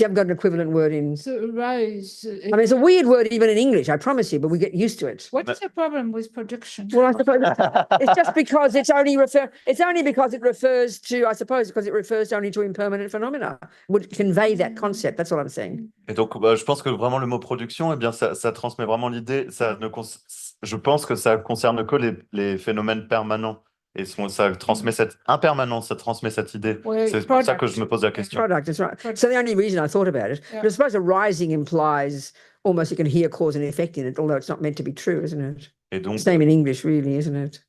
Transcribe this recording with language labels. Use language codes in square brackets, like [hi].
[en] You haven't got an equivalent word in. So arise. I mean, it's a weird word even in English, I promise you, but we get used to it. What is the problem with production? Well, I suppose it's just because it's only because it refers to, I suppose, because it refers only to impermanent phenomena. Would convey that concept. That's what I'm saying. [fr] Et donc, je pense que vraiment le mot production, eh bien, ça transmet vraiment l'idée. Je pense que ça concerne que les phénomènes permanents. Et ça transmet cette impermanence, ça transmet cette idée. Ouais, C'est pour ça [en] product. [fr] que je me pose la question. [en] Product, that's right. So the only reason I thought about it, Yeah. but I suppose arising implies almost you can hear cause and effect in it, although it's not meant to be true, isn't it? [fr] Et donc, [en] Same in English, really, isn't it?